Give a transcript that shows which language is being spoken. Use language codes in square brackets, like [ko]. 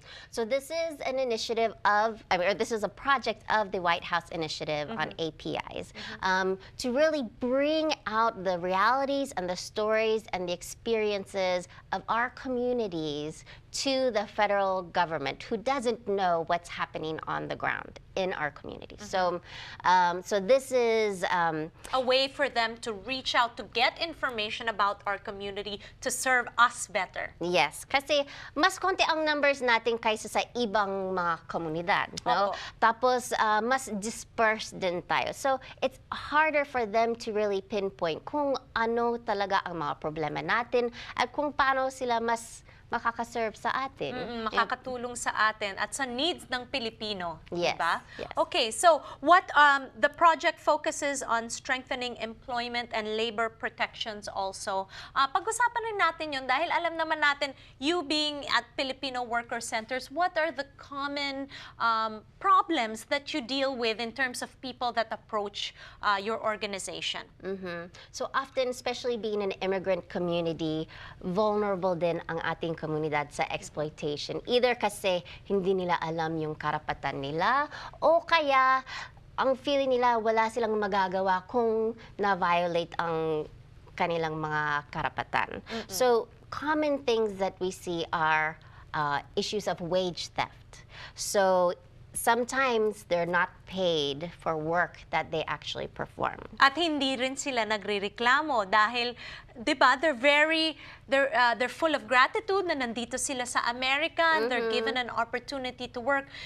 [en] So this is an initiative of, or this is a project of the White House Initiative on APIs to really bring out the realities and the stories and the experiences of our communities to the federal government who doesn't know what's happening on the ground. in our community. So this is A way for them to reach out to get information about our community to serve us better. [tl] yes, kasi mas konti ang numbers natin kaysa sa ibang mga komunidad, no? Opo. Tapos mas dispersed din tayo. [en] So it's harder for them to really pinpoint [tl] kung ano talaga ang mga problema natin at kung paano sila mas makakaserve sa atin. Makakatulong sa atin at sa needs ng Pilipino, [en] Yes, [tl] diba? [en] yes. Okay, so what the project focuses on strengthening employment and labor protections also. [tl] Pag-usapan rin natin yun dahil alam naman natin, [en] you being at Filipino worker centers, what are the common problems that you deal with in terms of people that approach your organization? So often, especially being an immigrant community, vulnerable [tl] din ang ating komunidad sa [en] exploitation. [tl] Either kasi hindi nila alam yung karapatan nila o kaya ang feeling nila wala silang magagawa kung na-violate ang kanilang mga karapatan. [en] So common things that we see are issues of wage theft. So sometimes they're not paid for work that they actually perform. [tl] At hindi rin sila nagrereklamo dahil 'di ba [en] they're full of gratitude [tl] na nandito sila sa America [en] and they're given an opportunity to work.